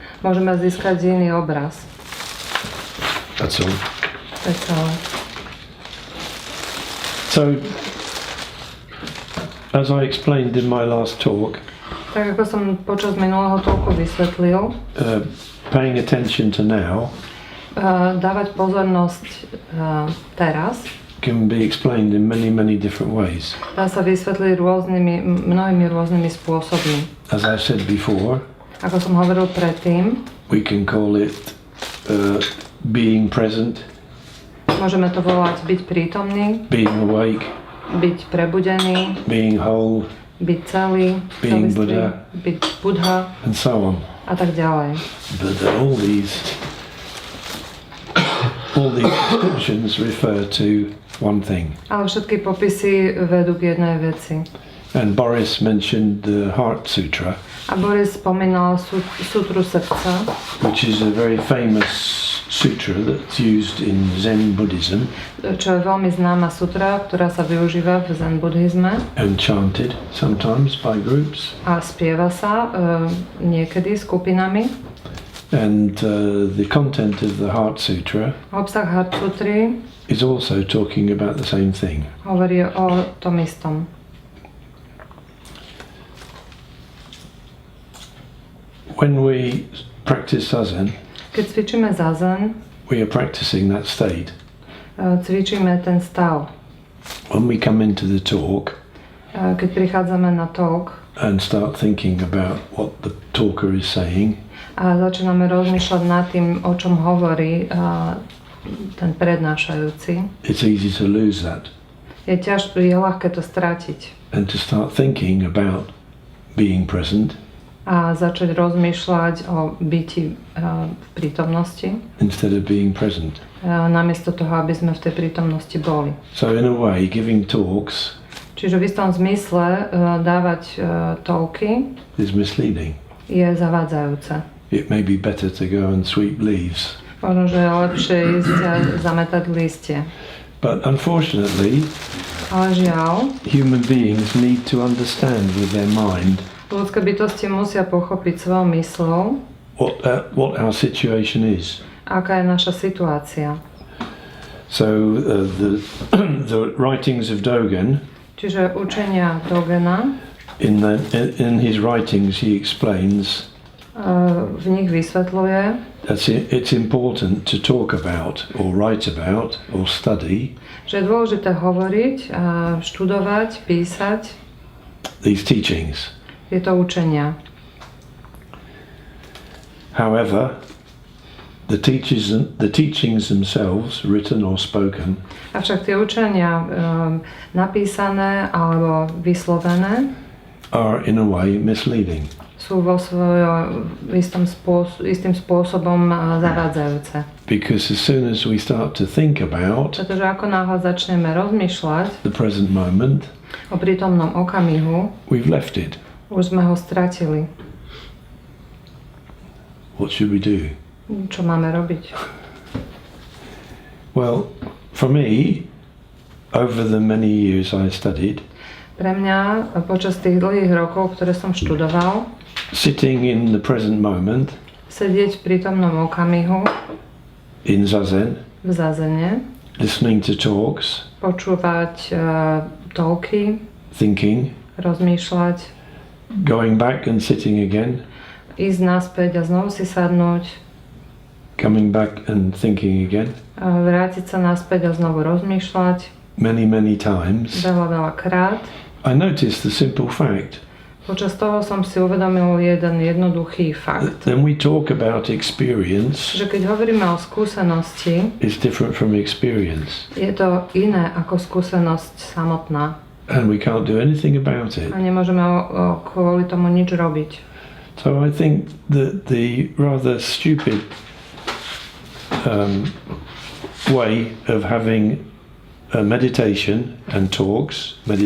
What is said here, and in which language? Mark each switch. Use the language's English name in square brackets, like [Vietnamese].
[Slovak] Môžeme získať iný obraz. [English] That's all. That's all. So, as I explained in my last talk, [Slovak] Tak ako som počas minulého talku vysvetlil, [English] paying attention to now [Slovak] dávať pozornosť teraz [English] can be explained in many different ways. [Slovak] dá sa vysvetliť mnohými rôznymi spôsobmi. [English] As I said before, [Slovak] Ako som hovoril predtým, [English] we can call it being present, [Slovak] môžeme to volať byť prítomný, [English] being awake, [Slovak] byť prebudený, [English] being whole, [Slovak] byť celý, [English] Being [Slovak] celistvý, [English] Buddha. [Slovak] byť Buddha [English] and so on. [Slovak] a tak ďalej. [English] But all these descriptions refer to one thing. [Slovak] Ale všetky popisy vedú k jednej veci. [English] And Boris mentioned the Heart Sutra, [Slovak] A Boris spomínal sutru srdca, [English] which is a very famous sutra that's used in Zen Buddhism [Slovak] čo je veľmi známa sutra, ktorá sa využíva v Zen buddhizme [English] and chanted sometimes by groups. [Slovak] a spieva sa niekedy skupinami. [English] And the content of the Heart Sutra [Slovak] Obsah Heart Sutry [English] is also talking about the same thing. [Slovak] hovorí o tom istom. [English] When we practice zazen, [Slovak] Keď cvičíme zazen, [English] we are practicing that state. [Slovak] cvičíme ten stav. [English] When we come into the talk [Slovak] Keď prichádzame na talk [English] and start thinking about what the talker is saying, [Slovak] a začíname rozmýšľať nad tým, o čom hovorí ten prednášajúci, [English] it's easy to lose that [Slovak] je ľahké to stratiť [English] and to start thinking about being present [Slovak] a začať rozmýšľať o byti v prítomnosti, [English] instead of being present. [Slovak] namiesto toho, aby sme v tej prítomnosti boli. [English] So in a way, giving talks [Slovak] Čiže v istom zmysle dávať talky [English] is misleading. [Slovak] je zavádzajúce. [English] It may be better to go and sweep leaves. [Slovak] Možno, že je lepšie ísť a zametať listie. [English] But unfortunately, [Slovak] ale žiaľ, [English] human beings need to understand with their mind [Slovak] ľudské bytosti musia pochopiť svojou mysľou, [English] what our situation is. [Slovak] Aká je naša situácia. [English] So the writings of Dogen, [Slovak] čiže učenia Dogena, [English] in his writings he explains [Slovak] v nich vysvetľuje, [English] that it's important to talk about or write about or study, [Slovak] že je dôležité hovoriť, študovať, písať [English] these teachings. [Slovak] Tieto učenia. [English] However, the teachings themselves, written or spoken, [Slovak] avšak tie učenia napísané alebo vyslovené [English] are in a way misleading. [Slovak] Sú vo svojom istým spôsobom zavádzajúce. [English] Because as soon as we start to think about [Slovak] pretože ako náhle začneme rozmýšľať [English] the present moment, [Slovak] o prítomnom okamihu, [English] we've left it. [Slovak] Už sme ho stratili. [English] What should we do? [Slovak] Čo máme robiť? [English] Well, for me, over the many years I studied, [Slovak] pre mňa počas tých dlhých rokov, ktoré som študoval, [English] sitting in the present moment, [Slovak] sedieť v prítomnom okamihu, [English] in zazen, [Slovak] v zazene, [English] listening to talks, [Slovak] počúvať talky, [English] thinking, [Slovak] rozmýšľať, [English] going back and sitting again, [Slovak] ísť naspäť a znovu si sadnúť, [English] coming back and thinking again, [Slovak] vrátiť sa naspäť a znovu rozmýšľať, [English] many times, [Slovak] veľa krát. [English] I noticed the simple fact. [Slovak] Počas toho som si uvedomil jeden jednoduchý fakt. [English] Then we talk about experience. [Slovak] Že keď hovoríme o skúsenosti, [English] it's different from experience. [Slovak] Je to iné ako skúsenosť samotná. [English] And we can't do anything about it. [Slovak] A nemôžeme kvôli tomu nič robiť. [English] So I think that the rather stupid way of having meditation and talks.